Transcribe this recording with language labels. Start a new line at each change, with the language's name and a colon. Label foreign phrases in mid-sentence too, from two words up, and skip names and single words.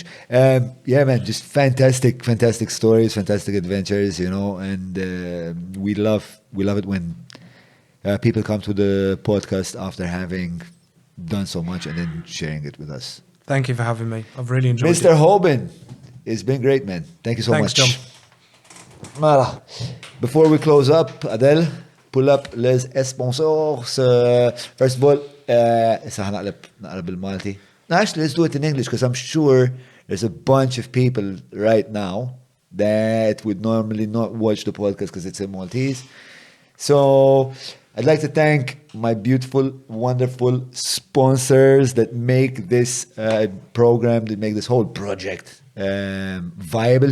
English: Yeah, man, just fantastic stories, fantastic adventures, and we love it when people come to the podcast after having done so much and then sharing it with us. thank you for having me. I've really enjoyed Mr. it. Hoban, it's been great, man. Thank you so Thanks, much. John. Voilà. Before we close up, Adele, pull up
French: les sponsors.
English: First of all,
Maltese: issa ħanaqleb bil-Malti.
English: No, actually, let's do it in English because I'm sure there's a bunch of people right now that would normally not watch the podcast because it's in Maltese. So I'd like to thank my beautiful, wonderful sponsors that make this program, that make this whole project viable.